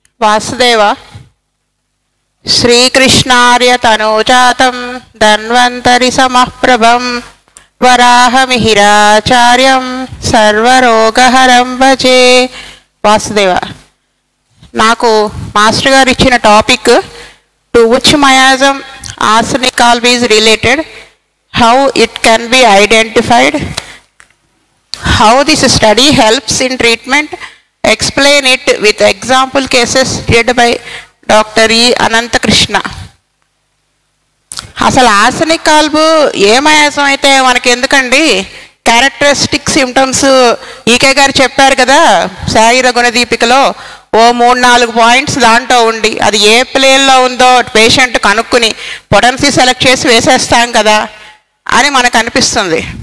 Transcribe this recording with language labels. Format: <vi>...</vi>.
<sa>వాసుదేవ శ్రీకృష్ణార్య తనూజాతం ధన్వంతరి సమఃప్రభం వరాహమిహిరాచార్యం సర్వరోగహరం భజే.</sa> <en>Vasudeva,</en> <te>నాకు మాస్టర్ గారు ఇచ్చిన topic</te> <en>To which miasm arsenic alb is related, how it can be identified, how this study helps in treatment, explain it with example cases read by Dr. E. Ananthakrishna.</en> <te>అసలు arsenic ఆల్బ్ ఏ miasm అయితే మనకి ఎందుకండి, characteristic symptoms ఈకే గారు చెప్పారు కదా శారీర గుణదీపికలో. ఓ 3-4 points దాంట్లో ఉండి అది ఏ ప్లేన్లో ఉందో పేషెంట్ కనుక్కుని పొటెన్సీ సెలెక్ట్ చేసి వేసేస్తాం కదా అని మనకు అనిపిస్తుంది.</te>